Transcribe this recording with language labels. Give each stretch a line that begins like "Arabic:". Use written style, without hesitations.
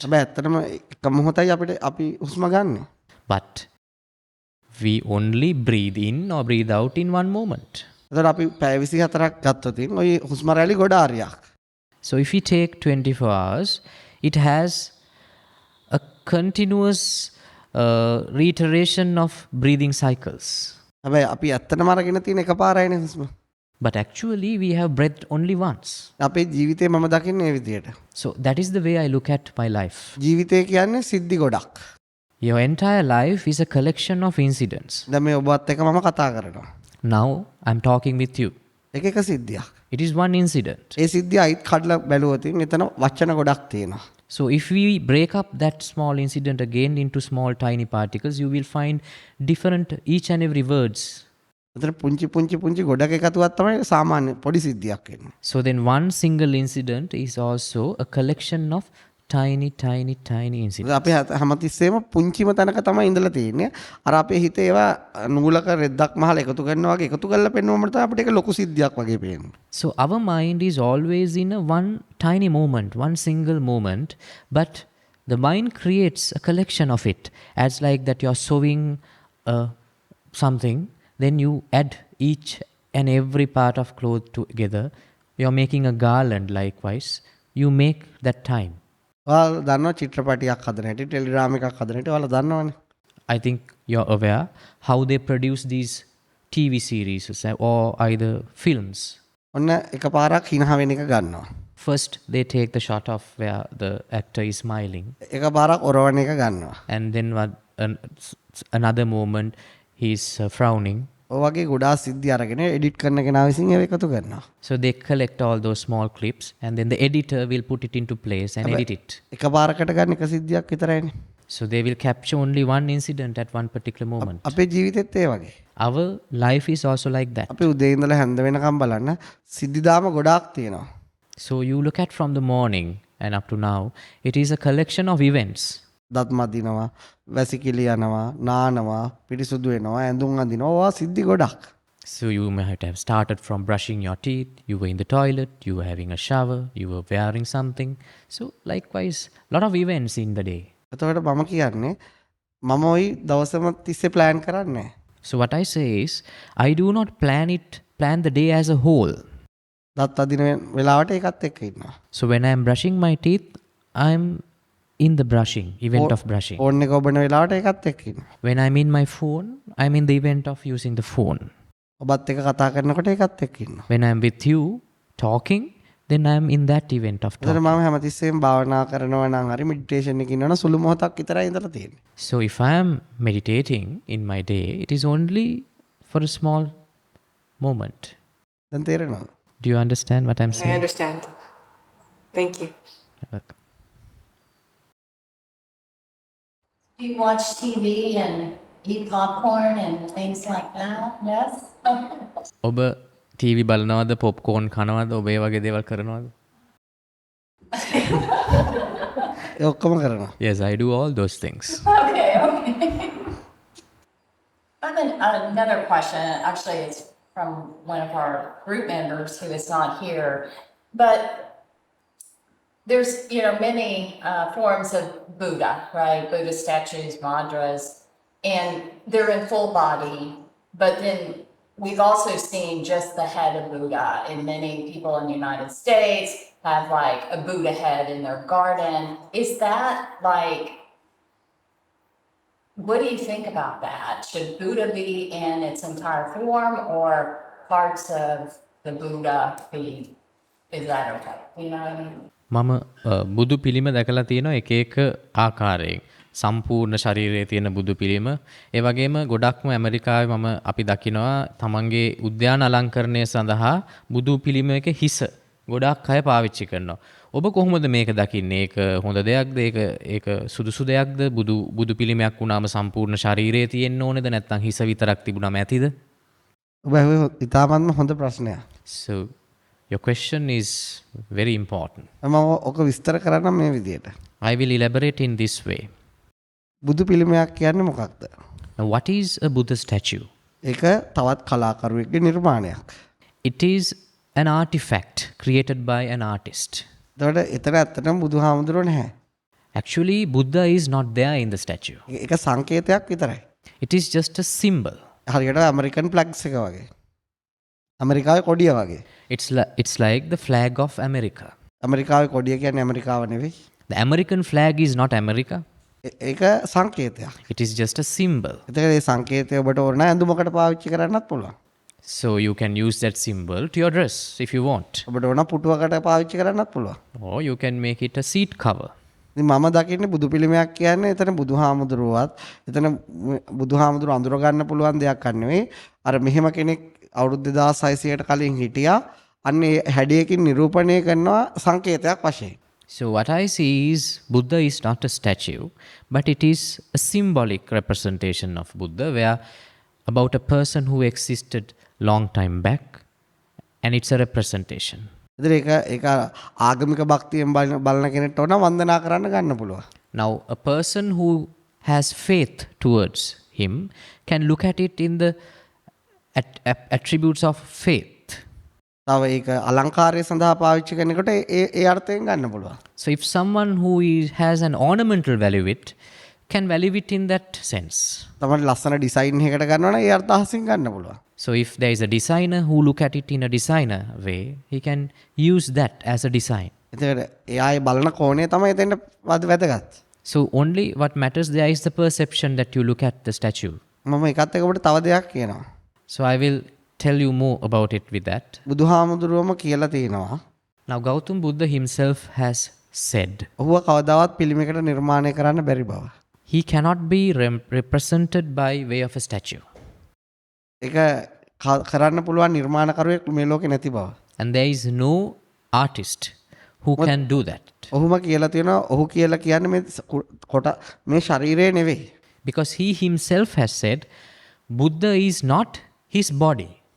Sinhala: හැබැයි ඇත්තටම එක මොහොතයි අපි හුස්ම ගන්නෙ.
English: But we only breathe in or breathe out in one moment.
Sinhala: එතකොට අපි පැය 24ක් ගත්තොත් ওই හුස්ම රැලි ගොඩාරියක්.
English: So if we take 24 hours, it has a continuous reiteration of breathing cycles.
Sinhala: හැබැයි අපි ඇත්තටම අරගෙන තියෙන එකපාරයිනේ හුස්ම.
English: But actually we have breathed only once.
Sinhala: අපේ ජීවිතේ මම දකින්නේ මේ විදියට.
English: So that is the way I look at my life.
Sinhala: ජීවිතේ කියන්නේ සිද්ධි ගොඩක්.
English: Your entire life is a collection of incidents.
Sinhala: දැන් මේ ඔබත් එක්ක මම කතා කරනවා.
English: Now I'm talking with you.
Sinhala: එක එක සිද්ධියක්.
English: It is one incident.
Sinhala: ඒ සිද්ධිය අයිත් කඩලා බැලුවොත් එතන වචන ගොඩක් තියෙනවා.
English: So if we break up that small incident again into small tiny particles, you will find different each and every words.
Sinhala: එතන පුංචි ගොඩක එකතුවක් තමයි සාමාන්‍ය පොඩි සිද්ධියක් වෙන්නේ.
English: So then one single incident is also a collection of tiny incidents.
Sinhala: අපි හැමතිස්සෙම පුංචිම තැනක තමයි ඉඳලා තියෙන්නේ. අර අපේ හිතේ ඒවා නූලක රෙද්දක් මහල එකතු කරනවා වගේ එකතු කරලා පෙන්වුවම තමයි අපිට ඒක ලොකු සිද්ධියක් වගේ පේන්නේ.
English: So our mind is always in a one tiny moment, one single moment, but the mind creates a collection of it. As like that you're sewing something, then you add each and every part of cloth together. You're making a garland likewise. You make that time.
Sinhala: ඔයාලා දන්නවා චිත්‍රපටියක් හදන හැටි, telegram එකක් හදන හැටි ඔයාලා දන්නවනේ.
English: I think you're aware how they produce these TV series or either films.
Sinhala: ඔන්න එකපාරක් හිනහ වෙන එක ගන්නවා.
English: First, they take the shot of where the actor is smiling.
Sinhala: එකපාරක් ඔරවන එක ගන්නවා.
English: And then another moment, he's frowning.
Sinhala: ඔය වගේ ගොඩාක් සිද්ධි අරගෙන එඩිට් කරන කෙනා විසින් ඒක එකතු කරනවා.
English: So they collect all those small clips and then the editor will put it into place and edit it.
Sinhala: එකපාරකට ගන්න එක සිද්ධියක් විතරයිනේ.
English: So they will capture only one incident at one particular moment.
Sinhala: අපේ ජීවිතෙත් ඒ වගේ.
English: Our life is also like that.
Sinhala: අපි උදේ ඉඳලා හැන්ද වෙනකම් බලන්න සිද්ධිදාම ගොඩාක් තියෙනවා.
English: So you look at from the morning and up to now, it is a collection of events.
Sinhala: දත් මදිනවා, වැසිකිලි යනවා, නානවා, පිරිසුදු වෙනවා, ඇඳුම් අඳිනවා. ඔවා සිද්ධි ගොඩක්.
English: So you might have started from brushing your teeth, you were in the toilet, you were having a shower, you were wearing something. So likewise, lot of events in the day.
Sinhala: එතකොට මම කියන්නේ මම ওই දවසම තිස්සේ plan කරන්නේ.
English: So what I say is, I do not plan the day as a whole.
Sinhala: දත් අදින වෙලාවට ඒකත් එක්ක ඉන්නවා.
English: So when I am brushing my teeth, I am in the brushing, event of brushing.
Sinhala: Phone එක ඔබන වෙලාවට ඒකත් එක්ක ඉන්නවා.
English: When I'm in my phone, I'm in the event of using the phone.
Sinhala: ඔබත් එක්ක කතා කරනකොට ඒකත් එක්ක ඉන්නවා.
English: When I'm with you talking, then I'm in that event of
Sinhala: එතන
English: talking. මම හැමතිස්සෙම භාවනා කරනවා නම් හරි මෙඩිටේෂන් එකකින් ඉන්නවනම් සුළු මොහොතක් විතරයි ඉඳලා තියෙන්නේ. So if I am meditating in my day, it is only for a small moment. දැන් තේරෙනවද? Do you understand what I'm I saying? understand. Thank you. Do you watch TV and eat popcorn and things like that? Yes?
Sinhala: ඔබ TV බලනවද, popcorn කනවද, ඔබ ඒ වගේ දේවල් කරනවද? ඒ ඔක්කොම කරනවා.
English: Yes, I do all those things. Okay. Another question, actually it's from one of our group members who is not here, but there's, many forms of Buddha, right? Buddha statues, mudras, and they're in full body, but then we've also seen just the head of Buddha, and many people in the United States have like a Buddha head in their garden. Is that like, what do you think about that? Should Buddha be in its entire form or parts of the Buddha be, is that okay? You know what I mean?
Sinhala: මම බුදු පිළිම දැකලා තියෙනවා එක එක ආකාරයෙන්. සම්පූර්ණ ශරීරයේ තියෙන බුදු පිළිම. ඒ වගේම ගොඩක්ම ඇමරිකාවේ මම අපි දකිනවා තමන්ගේ උද්‍යාන අලංකරණය සඳහා බුදු පිළිමයක හිස ගොඩක් අය පාවිච්චි කරනවා. ඔබ කොහොමද මේක දකින්නේ? ඒක හොඳ දෙයක්ද? ඒක සුදුසු දෙයක්ද? බුදු පිළිමයක් වුණාම සම්පූර්ණ ශරීරයේ තියෙන්න ඕනේද? නැත්නම් හිස විතරක් තිබුණාම ඇතිද? ඔබ ඇහුවේ ඉතාමත්ම හොඳ ප්‍රශ්නයක්.
English: So your question is very important.
Sinhala: මම ඔක විස්තර කරන්නම් මේ විදියට.
English: I will elaborate in this way.
Sinhala: බුදු පිළිමයක් කියන්නේ මොකක්ද?
English: Now what is a Buddha statue?
Sinhala: ඒක තවත් කලාකරුවෙක්ගේ නිර්මාණයක්.
English: It is an artifact created by an artist.
Sinhala: එතකොට එතන ඇත්තටම බුදුහාමුදුරුවෝ නැහැ.
English: Actually, Buddha is not there in the statue.
Sinhala: ඒක සංකේතයක් විතරයි.
English: It is just a symbol.
Sinhala: හරියට ඇමරිකන් ෆ්ලැග්ස් එක වගේ. ඇමරිකාවේ කොඩිය වගේ.
English: It's like the flag of America.
Sinhala: ඇමරිකාවේ කොඩිය කියන්නේ ඇමරිකාව නෙවෙයි.
English: The American flag is not America.
Sinhala: ඒක සංකේතයක්.
English: It is just a symbol.
Sinhala: එතකොට මේ සංකේතය ඔබට ඕන නම් ඇඳුමකට පාවිච්චි කරන්නත් පුළුවන්.
English: So you can use that symbol to your dress if you want.
Sinhala: ඔබට ඕන පුටුවකට පාවිච්චි කරන්නත් පුළුවන්.
English: Or you can make it a seat cover.
Sinhala: ඉතින් මම දකින්නේ බුදු පිළිමයක් කියන්නේ එතන බුදුහාමුදුරුවවත් එතන බුදුහාමුදුරුව අඳුර ගන්න පුළුවන් දෙයක් නෙවෙයි. අර මෙහෙම කෙනෙක් අවුරුදු 2600කට කලින් හිටියා. අන්න ඒ හැඩයකින් නිරූපණය කරනවා සංකේතයක් වශයෙන්.
English: So what I see is Buddha is not a statue, but it is a symbolic representation of Buddha, where about a person who existed long time back, and it's a representation.
Sinhala: ඉතින් ඒක ආගමික භක්තියෙන් බලන කෙනෙක්ට ඕන වන්දනා කරන්න ගන්න පුළුවන්.
English: Now a person who has faith towards him can look at it in the attributes of faith.
Sinhala: තව ඒක අලංකාරය සඳහා පාවිච්චි කරනකොට ඒ අර්ථයෙන් ගන්න පුළුවන්.
English: So if someone who has an ornamental value it can value it in that sense.
Sinhala: තමයි ලස්සන ඩිසයින් එකකට ගන්නවා නම් ඒ අර්ථයෙන් ගන්න පුළුවන්.
English: So if there is a designer who look at it in a designer way, he can use that as a design.
Sinhala: එතකොට එයාගේ බලන කෝණය තමයි එතෙන්ට වැදගත්.
English: So only what matters there is the perception that you look at the statue.
Sinhala: මම ඒකත් එක්ක ඔබට තව දෙයක් කියනවා.
English: So I will tell you more about it with that.
Sinhala: බුදුහාමුදුරුවම කියලා තියෙනවා.
English: Now Gautam Buddha himself has said,
Sinhala: ඔහුව කවදාවත් පිළිමයකට නිර්මාණය කරන්න බැරි බව.
English: he cannot be represented by way of a statue.
Sinhala: ඒක කරන්න පුළුවන් නිර්මාණකරුවෙක් මේ ලෝකේ නැති බව.
English: And there is no artist who can do that.
Sinhala: ඔහුම කියලා තියෙනවා ඔහු කියලා කියන්නේ මේ කොට මේ ශරීරය නෙවෙයි.
English: Because he himself has said, Buddha is not his body.